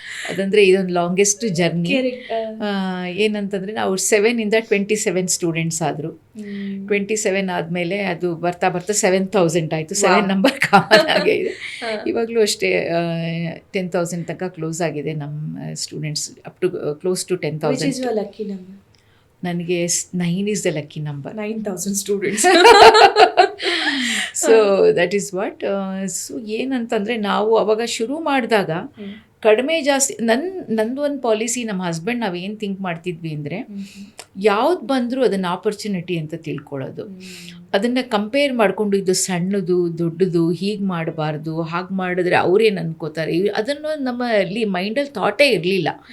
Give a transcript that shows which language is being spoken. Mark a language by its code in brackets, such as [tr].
[kn] ಅದಂದರೆ ಇದೊಂದು longest journey. ಏನಂತಂದರೆ ನಾವು 7ಇಂದ 27 ಸ್ಟೂಡೆಂಟ್ಸ್ ಆದರು. 27 ಆದಮೇಲೆ ಅದು ಬರ್ತಾ 7,000 ಆಯಿತು. 7 ನಂಬರ್ ಕಾಮನ್ ಆಗಿದೆ. ಇವಾಗಲೂ ಅಷ್ಟೇ 10,000 ತನಕ ಕ್ಲೋಸ್ ಆಗಿದೆ ನಮ್ಮ students, [en] Up to close to 10,000. Lucky number [kn] ನನಗೆ [en] 9 is the lucky number. [kn] 9,000 students. [en] So that is what. [kn] So ಏನಂತಂದರೆ ನಾವು ಅವಾಗ ಶುರು ಮಾಡಿದಾಗ ಕಡಿಮೆ ಜಾಸ್ತಿ ನಂದು ಒಂದು ಪಾಲಿಸಿ, ನಮ್ಮ ಹಸ್ಬೆಂಡ್ ನಾವೇನು ಥಿಂಕ್ ಮಾಡ್ತಿದ್ವಿ ಅಂದರೆ ಯಾವ್ದು ಬಂದರೂ ಅದನ್ನು ಆಪರ್ಚುನಿಟಿ ಅಂತ ತಿಳ್ಕೊಳ್ಳೋದು. ಅದನ್ನು ಕಂಪೇರ್ ಮಾಡಿಕೊಂಡು ಇದು ಸಣ್ಣದು ದೊಡ್ಡದು, ಹೀಗೆ ಮಾಡಬಾರ್ದು, ಹಾಗೆ ಮಾಡಿದ್ರೆ ಅವ್ರೇನು ಅನ್ಕೋತಾರೆ, ಅದನ್ನು ನಮ್ಮಲ್ಲಿ ಮೈಂಡಲ್ಲಿ ಥಾಟೇ ಇರಲಿಲ್ಲ.